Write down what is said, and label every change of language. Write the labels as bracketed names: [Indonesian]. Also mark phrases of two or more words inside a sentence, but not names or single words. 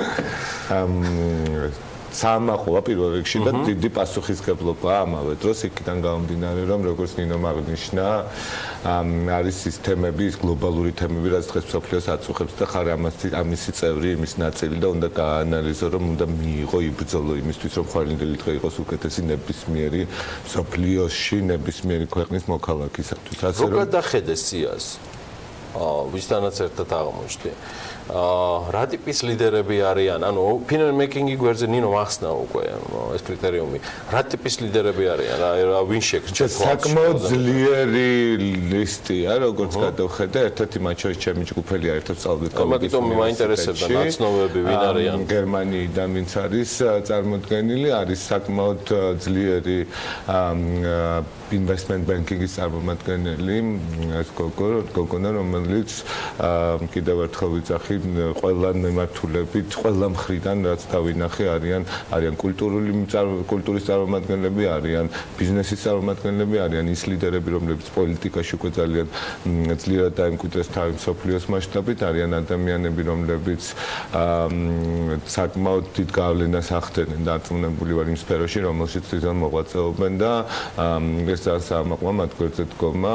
[Georgian] საამაყოა პირველ რიგში და დიდი პასუხისგებლობაა ამავე დროს იქიდან გამომდინარე რომ როგორც ნინომ აღნიშნა არის ის თემები, ის გლობალური თემები, რაც დღეს მსოფლიოს აწუხებს და ხარ ამისი წევრი, იმის ნაწილი და უნდა გააანალიზო, რომ უნდა მიიღო იბრძოლო იმისთვის, რომ ხვალინდელი დღე იყოს უკეთესი ნებისმიერი მსოფლიოში ნებისმიერი ქვეყნის მოქალაქისათვის. ასე რომ გადახედეს სიას. ვისთანაც ერთად აღმოჩნდი. რა ტიპის ლიდერები არიან? ანუ [English] opinion making-ი [Georgian] გვერდზე ნინო ახსნა უკვე ეს კრიტერიუმი. რა ტიპის ლიდერები არიან? რა ვინ შეგრჩა? საკმაოდ ძლიერი ლისტია, როგორც გადავხედე, ერთ-ერთი მათ შორის ჩემი ჯგუფელი არის, ერთად სწავლობთ კომიტეტში. ამიტომ მაინტერესებდა ნაცნობები ვინ არიან? გერმანიიდან ვინც არის წარმოდგენილი, არის საკმაოდ ძლიერი [English] investment banking-ის [Georgian] წარმომადგენელი, ეს გოგონა, რომელიც კიდევ ერთხელ ვიძახი ყველა მემართულებით, ყველა მხრიდან რაც დავინახე არიან კულტურის წარმომადგენლები, არიან ბიზნესის წარმომადგენლები, არიან ის ლიდერები, რომლებიც პოლიტიკაში უკვე ძალიან ძლიერად დაემკვიდრეს თავი მსოფლიოს მასშტაბით, არიან ადამიანები, რომლებიც საკმაოდ დიდ გავლენას ახდენენ და აწმუნებული ვარ იმ სფეროში, რომელშიც თვითონ მოღვაწეობენ და ეს ძალიან საამაყოა მათ გვერდზე დგომა.